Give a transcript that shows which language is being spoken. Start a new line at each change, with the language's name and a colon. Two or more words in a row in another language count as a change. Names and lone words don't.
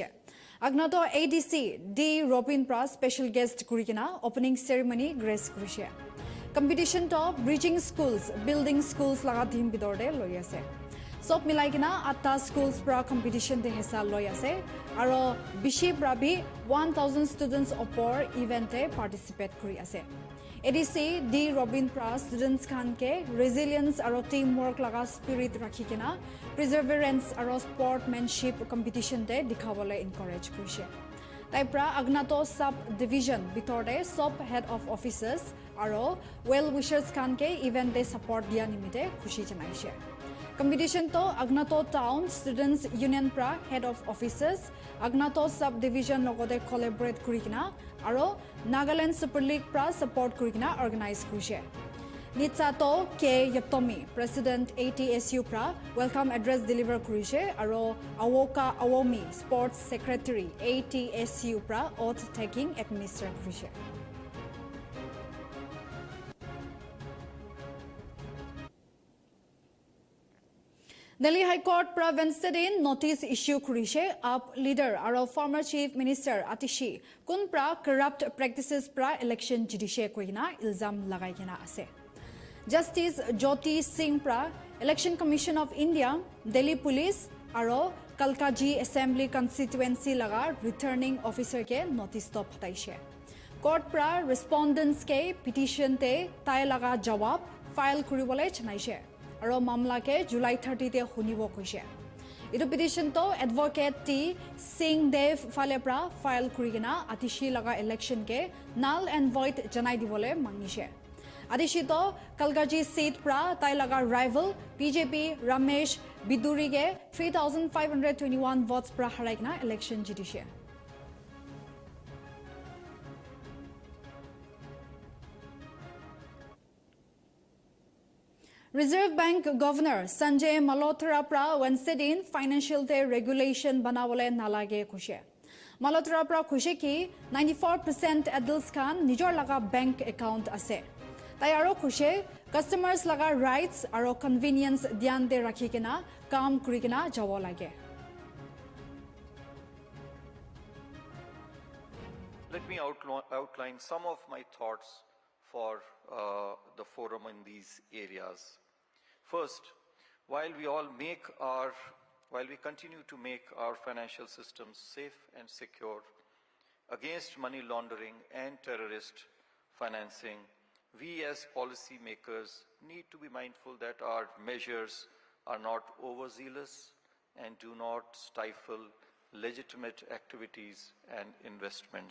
Naga Pidgin: Agnato ADC D Robin Pra
English: special guest
Naga Pidgin: kurikina
English: opening ceremony
Naga Pidgin: grace kurise. Competition to
English: bridging schools building schools
Naga Pidgin: laga theme bidor de loi ase. Sop milai kina 8 schools pra competition de hesa loi ase aro bishi pra bhi 1000 students opor event e participate kuri ase. ADC D Robin Pra students khan ke resilience aro teamwork laga spirit rakhi kena perseverance aro sportsmanship competition de dikhawale encourage kurise. Tai pra Agnato sub division bitorde
English: sub head of officers
Naga Pidgin: aro
English: well wishers
Naga Pidgin: khan ke event de support dia nimite khushi janaise. Competition to Agnato Town Students Union Pra
English: Head of Officers,
Naga Pidgin: Agnato Subdivision logode collaborate kurikina, aro Nagaland Super League Pra support kurikina organize kurise. Nitsato K Yaptomi, President ATSU Pra,
English: welcome address deliver
Naga Pidgin: kurise, aro Awoka Awomi,
English: Sports Secretary
Naga Pidgin: ATSU Pra,
English: oath taking administer
Naga Pidgin: kurise. Delhi High Court pra Wednesday din
English: notice issue
Naga Pidgin: kurise up leader aro
English: former Chief Minister
Naga Pidgin: Atishi kun pra
English: corrupt practices
Naga Pidgin: pra election judice koina ilzam lagai kena ase. Justice Jyoti Singh pra Election Commission of India, Delhi Police aro Kalkaji Assembly constituency laga
English: returning officer
Naga Pidgin: ke notice to phataise. Court pra respondents ke petition te tai laga jawab file kuribole chanaise. Aro mamla ke July 30 te hunibo koise. Itu petition to advocate T Singh Dev file pra file kurigina Atishi laga election ke
English: null and void
Naga Pidgin: janai dibole mangise. Atishi to Kalkaji seat pra tai laga rival BJP Ramesh Biduri ke 3521 votes pra haraikna election jitise.
English: Reserve Bank Governor
Naga Pidgin: Sanjay Malhotra pra Wednesday din
English: financial day regulation
Naga Pidgin: banawale nalage kushe. Malhotra pra kushe ki 94% adults kan nijor laga
English: bank account
Naga Pidgin: ase. Tai aro khushe customers laga rights aru convenience dhyan de rakhi kina kam kori kina jabo lage
English: Let me outline some of my thoughts for the forum in these areas. First, while we continue to make our financial systems safe and secure against money laundering and terrorist financing, we as policymakers need to be mindful that our measures are not overzealous and do not stifle legitimate activities and investments.